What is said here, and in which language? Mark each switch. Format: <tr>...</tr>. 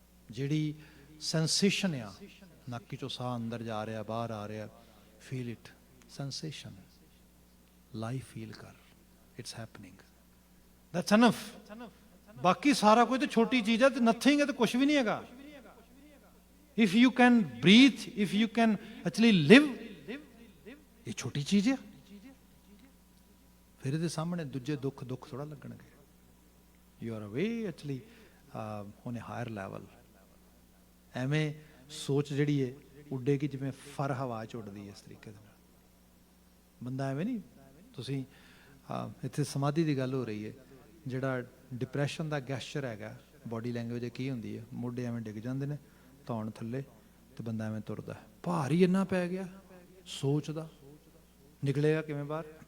<pa>ਜਿਹੜੀ ਸੈਂਸੇਸ਼ਨ ਆ, ਨੱਕ ਚੋਂ ਸਾਹ ਅੰਦਰ ਜਾ ਰਿਹਾ, ਬਾਹਰ ਆ ਰਿਹਾ, feel it, sensation, life feel ਕਰ,</pa> <en>It's happening, that's enough.</en> <pa>ਬਾਕੀ ਸਾਰਾ ਕੁਝ ਤੇ ਛੋਟੀ ਚੀਜ਼ ਹੈ ਤੇ ਨਥਿੰਗ ਹੈ ਤੇ ਕੁਝ ਵੀ ਨਹੀਂ ਹੈਗਾ।</pa> <en>if you can breathe, if you can actually live,</en> <pa>ਇਹ ਛੋਟੀ ਚੀਜ਼ ਹੈ। ਫਿਰ ਇਹਦੇ ਸਾਹਮਣੇ ਦੂਜੇ ਦੁੱਖ ਥੋੜਾ ਲੱਗਣਗੇ।</pa> <en>You are away actually on a higher level।</en> <pa>ਐਵੇਂ ਸੋਚ ਜਿਹੜੀ ਹੈ ਉੱਡੇਗੀ ਜਿਵੇਂ ਫਰ ਹਵਾ 'ਚ ਉੱਡਦੀ ਹੈ, ਇਸ ਤਰੀਕੇ ਦੇ ਨਾਲ ਬੰਦਾ ਐਵੇਂ ਨਹੀਂ। ਤੁਸੀਂ ਇੱਥੇ ਸਮਾਧੀ ਦੀ ਗੱਲ ਹੋ ਰਹੀ ਹੈ, ਜਿਹੜਾ ਡਿਪਰੈਸ਼ਨ ਦਾ ਗੈਸਚਰ ਹੈਗਾ, ਬੋਡੀ ਲੈਂਗੁਏਜ ਕੀ ਹੁੰਦੀ ਹੈ, ਮੋਢੇ ਐਵੇਂ ਡਿੱਗ ਜਾਂਦੇ ਨੇ, ਧੌਣ ਥੱਲੇ, ਤੇ ਬੰਦਾ ਐਵੇਂ ਤੁਰਦਾ, ਭਾਰ ਹੀ ਇੰਨਾ ਪੈ ਗਿਆ ਸੋਚ ਦਾ, ਨਿਕਲੇਗਾ ਕਿਵੇਂ ਬਾਹਰ?</pa>